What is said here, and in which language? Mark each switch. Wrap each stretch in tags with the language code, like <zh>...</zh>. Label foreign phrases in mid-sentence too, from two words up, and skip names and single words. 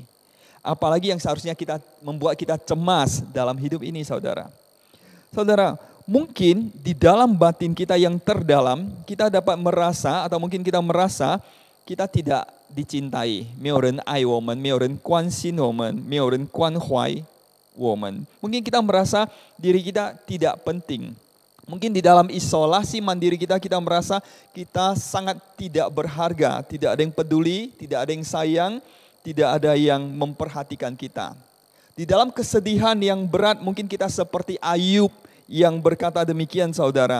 <id>Apalagi yang seharusnya membuat kita cemas dalam hidup ini, saudara? Saudara, mungkin di dalam batin kita yang terdalam, kita dapat merasa atau mungkin kita merasa kita tidak dicintai.</id> <zh>没有人爱我们，没有人关心我们，没有人关怀 woman.</zh> <id>Mungkin kita merasa diri kita tidak penting. Mungkin di dalam isolasi mandiri kita merasa kita sangat tidak berharga. Tidak ada yang peduli, tidak ada yang sayang, tidak ada yang memperhatikan kita. Di dalam kesedihan yang berat mungkin kita seperti Ayub yang berkata demikian saudara.</id>